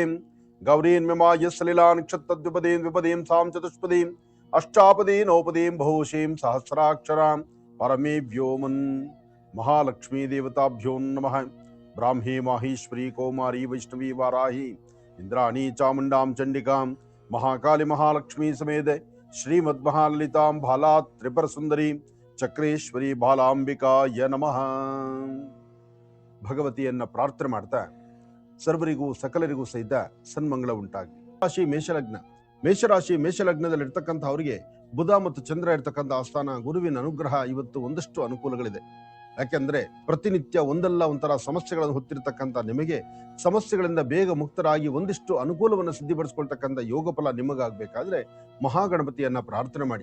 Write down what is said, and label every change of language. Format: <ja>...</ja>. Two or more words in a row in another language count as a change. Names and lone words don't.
<sa>गौरीन्ममाय सलिलानिक्षत्तद्विपदीं सां चतुष्पदीं अष्टापदी नवपदीं बहुशीं सहस्राक्षरां परमे व्योमन् महालक्ष्मी देवताभ्यो नमः। ब्राह्मी माहेश्वरी कौमारी वैष्णवी वाराही इंद्राणी चामुंडां चंडिकां महाकाली महालक्ष्मी समेत श्रीमद्महाललितां भाला त्रिपुर सुंदरी चक्रेश्वरी ಬಾಲಾಂಬಿಕಾಯ ನಮಃ.</sa> <kn>ಭಗವತಿಯನ್ನ ಪ್ರಾರ್ಥನೆ ಮಾಡ್ತಾ ಸರ್ವರಿಗೂ ಸಕಲರಿಗೂ ಸಹಿತ ಸನ್ಮಂಗಳ ಉಂಟಾಗಲಿ. ರಾಶಿ ಮೇಷಲಗ್ನ. ಮೇಷರಾಶಿ ಮೇಷಲಗ್ನದಲ್ಲಿರ್ತಕ್ಕಂಥ ಅವರಿಗೆ ಬುಧ ಮತ್ತು ಚಂದ್ರ ಇರ್ತಕ್ಕಂಥ ಆಸ್ಥಾನ ಗುರುವಿನ ಅನುಗ್ರಹ ಇವತ್ತು ಒಂದಷ್ಟು ಅನುಕೂಲಗಳಿದೆ. ಯಾಕೆಂದ್ರೆ ಪ್ರತಿನಿತ್ಯ ಒಂದಲ್ಲ ಒಂಥರ ಸಮಸ್ಯೆಗಳನ್ನು ಹೊತ್ತಿರ್ತಕ್ಕಂಥ ನಿಮಗೆ ಸಮಸ್ಯೆಗಳಿಂದ ಬೇಗ ಮುಕ್ತರಾಗಿ ಒಂದಿಷ್ಟು ಅನುಕೂಲವನ್ನು ಸಿದ್ಧಿಪಡಿಸ್ಕೊಳ್ತಕ್ಕಂಥ ಯೋಗ ಫಲ ನಿಮಗಾಗಬೇಕಾದ್ರೆ ಮಹಾಗಣಪತಿಯನ್ನ ಪ್ರಾರ್ಥನೆ ಮಾಡಿ.</kn>